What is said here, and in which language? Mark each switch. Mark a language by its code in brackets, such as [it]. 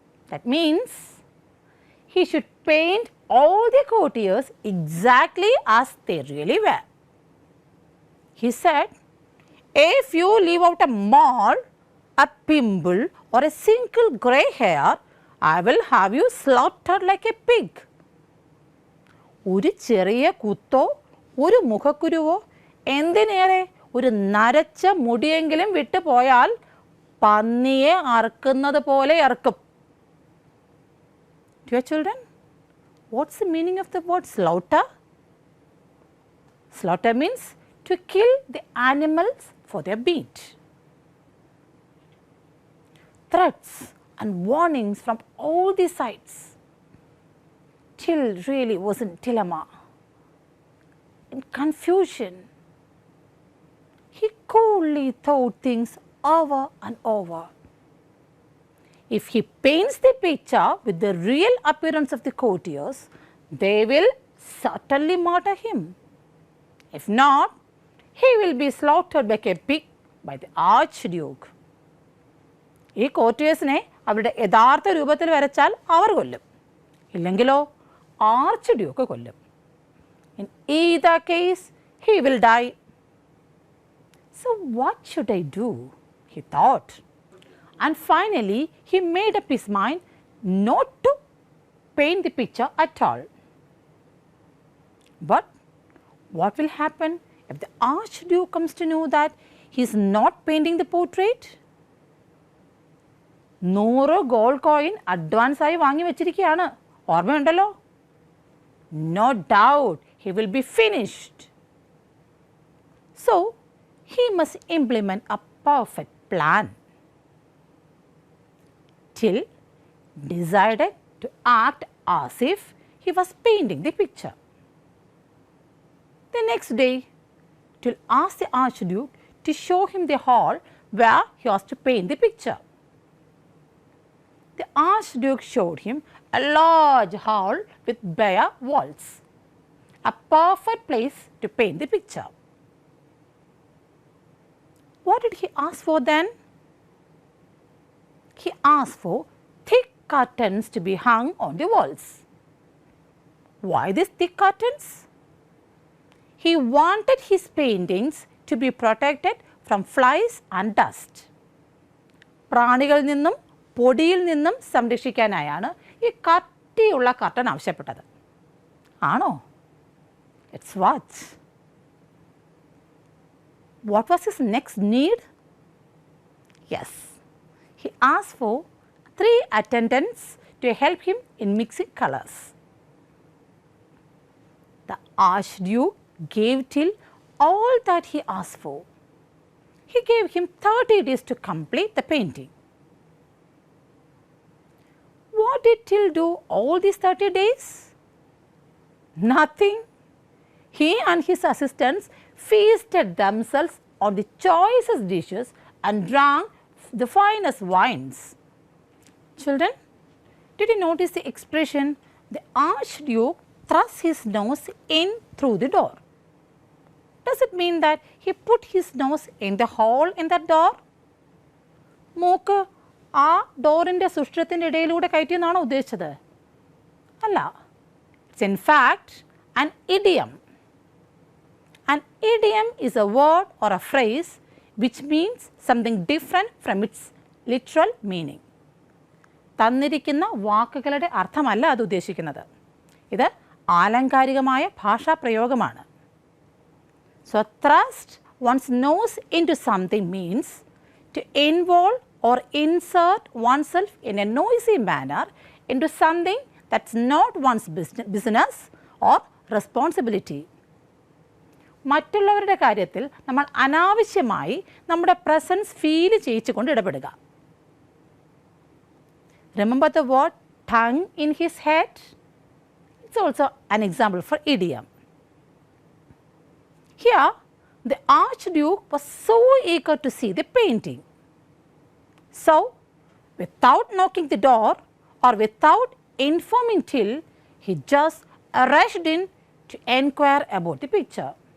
[en] That means he should paint all the courtiers exactly as they really were. He said, if you leave out a mole, a pimple or a single grey hair, I will have you slaughtered like a pig. [ml] ഒരു ചെറിയ കുത്തോ ഒരു മുഖക്കുരുവോ എന്തിനേറെ ഒരു നരച്ച മുടിയെങ്കിലും വിട്ടു പോയാൽ പന്നിയെ അറുക്കുന്നത് പോലെ അറുക്കും. [en] Dear children, what's the meaning of the word slaughter? Slaughter means to kill the animals for their meat. Threats and warnings from all the sides. Till really was in dilemma, in confusion. He coolly thought things over and over. If he paints the picture with the real appearance of the courtiers, they will certainly murder him. If not, he will be slaughtered like a pig by the Archduke. [ml] ഈ കോർട്ടിയേഴ്സിനെ അവരുടെ യഥാർത്ഥ രൂപത്തിൽ വരച്ചാൽ അവർ കൊല്ലും, ഇല്ലെങ്കിലോ archduke കൊല്ലും. [en] In either case, he will die. So what should I do? He thought. And finally, he made up his mind not to paint the picture at all. But what will happen if the Archduke comes to know that he is not painting the portrait? 100 gold coin advance [ml] ആയി വാങ്ങി വെച്ചിരിക്കുകയാണ്, ഓർമ്മയുണ്ടല്ലോ? [en] No doubt he will be finished. So he must implement a perfect plan. Till decided to act as if he was painting the picture. The next day, Till asked the Archduke to show him the hall where he was to paint the picture. The Archduke showed him a large hall with bare walls, a perfect place to paint the picture. What did he ask for then? He asked for thick curtains to be hung on the walls. Why these thick curtains? He wanted his paintings to be protected from flies and dust. [ml] പ്രാണികളിൽ നിന്നും പൊടിയിൽ നിന്നും സംരക്ഷിക്കാനായാണ് ഈ കട്ടിയുള്ള curtain ആവശ്യപ്പെട്ടത്. ആണോ? [en] Let's watch. What was his next need? Yes, he asked for 3 attendants to help him in mixing colors. The Archduke gave Till all that he asked for. He gave him 30 days to complete the painting. What did Till do all these 30 days? Nothing. He and his assistants feasted themselves on the choicest dishes and drank the finest wines. Children, did you notice the expression, the Archduke thrust his nose in through the door? Does it mean that he put his nose in the hole in that door? [ml] മൂക്ക് ആ ഡോറിൻ്റെ സുഷ്ടത്തിൻ്റെ ഇടയിലൂടെ കയറ്റിയെന്നാണോ ഉദ്ദേശിച്ചത്? അല്ല. [en] It's in fact an idiom. An idiom is a word or a phrase which means something different from its literal meaning. [ml] തന്നിരിക്കുന്ന വാക്കുകളുടെ അർത്ഥമല്ല അത് ഉദ്ദേശിക്കുന്നത്. ഇത് ആലങ്കാരികമായ ഭാഷാപ്രയോഗമാണ്. [en] So, thrust one's nose into something means to involve or insert oneself in a noisy manner into something that's not one's business or responsibility. [ml] മറ്റുള്ളവരുടെ കാര്യത്തിൽ നമ്മൾ അനാവശ്യമായി നമ്മുടെ presence feel ചെയ്യിച്ചുകൊണ്ട് ഇടപെടുക. [en] Remember the word tongue in his head? It's also an example for idiom. Here, the Archduke was so eager to see the painting. So, without knocking the door or without informing Till, he just rushed in to enquire about the picture.